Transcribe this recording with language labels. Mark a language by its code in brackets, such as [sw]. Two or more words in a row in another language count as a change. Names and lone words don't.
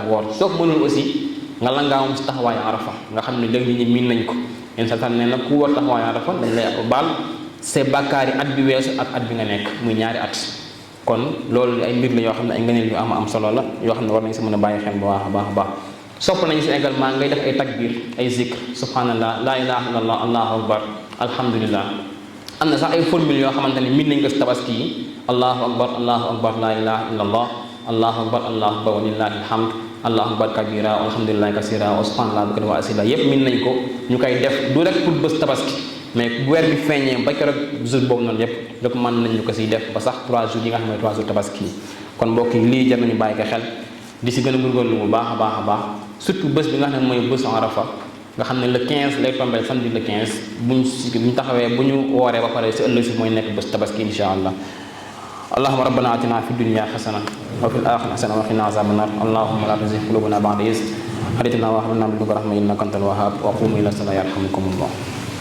[wo] woor soo ko mënul aussi nga langaawum si taxawaayu arafa nga xam ne léegi nit ñi miin nañ ko yenn saa salaam nee na ku woor taxawaayu arafa dañ lay baal c'est bàkkaari at bi weesu ak at bi nga nekk muy ñaari at kon loolu ay mbir la yoo xam ne ay ngëneel yu am solo la yoo xam ne war nañ si mën a bàyyi xel bu baax a baax sopp nañu si également ngay def ay takbir ay zikr [ar] سبحان الله لا إله إلا الله الله أكبر الحمد لله [wo] am na sax ay formule yoo xamante ne miin nañ ko si tabaski yi [ar] الله أكبر لا إله إلا الله الله أكبر ولله الحمد الله أكبر كبيرا والحمد لله كثيرا وسبحان الله بكرة وأصيلا [wo] yépp miin nañ ko ñu koy def du rek pour bés tabaski mais bu weer bi feeñee ba keroog jour boobu noonu yépp donc mën nañu ko siy def ba sax 3 jours yi nga xam ne 3 jours tabaski yi kon mbokk yi lii jar nañu bàyyi ko xel di si gën a góorgóorlu bu baax a baax surtout bés bi nga xam ne mooy bésu arafa nga xam ne le 15 lay [fr] tombé samedi le 15 [wo] buñ taxawee bu ñu wooree ba pare si ëllëg si mooy nekk bés tabaski [ar] إن شاء الله اللهم ربنا آتنا في الدنيا حسنة وفي الآخرة حسنة وقنا عذاب النار اللهم لا تزغ قلوبنا بعد إذ هديتنا وهب لنا من لدنك رحمة إنك أنت الوهاب وقم إلى الصلاة يرحمكم الله